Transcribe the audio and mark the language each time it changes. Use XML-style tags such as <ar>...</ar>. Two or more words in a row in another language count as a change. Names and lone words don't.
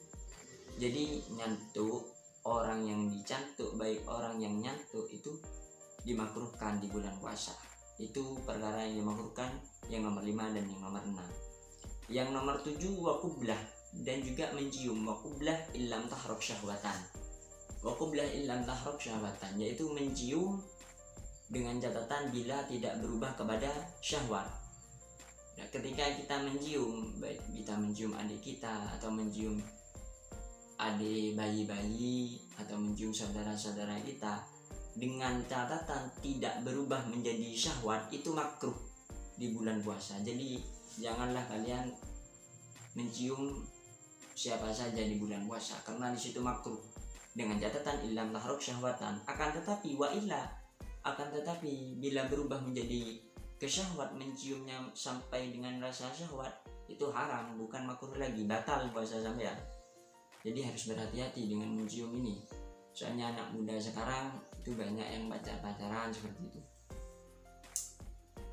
<id>Jadi nyantuk, orang yang dicantuk, baik orang yang nyantuk itu dimakruhkan di bulan puasa. Itu perkara yang dimakruhkan yang nomor 5 dan yang nomor 6. Yang nomor 7 waqublah, dan juga mencium.</id> <ar>والقبلة إن لم تحرك شهوة. والقبلة إن لم تحرك شهوة,</ar> <id>yaitu mencium dengan catatan bila tidak berubah kepada syahwat. Nah, ketika kita mencium, baik kita mencium adik kita atau mencium adik bayi-bayi atau mencium saudara-saudara kita dengan catatan tidak berubah menjadi syahwat, itu makruh di bulan puasa. Jadi janganlah kalian mencium siapa saja di bulan puasa, karena di situ makruh dengan catatan</id> <ar>إن لم تحرك شهوة.</ar> <id>Akan tetapi bila berubah menjadi kesyahwat, menciumnya sampai dengan rasa syahwat, itu haram, bukan makruh lagi, batal puasa sampean. Jadi harus berhati-hati dengan mencium ini. Soalnya anak muda sekarang itu banyak yang pacaran seperti itu.</id>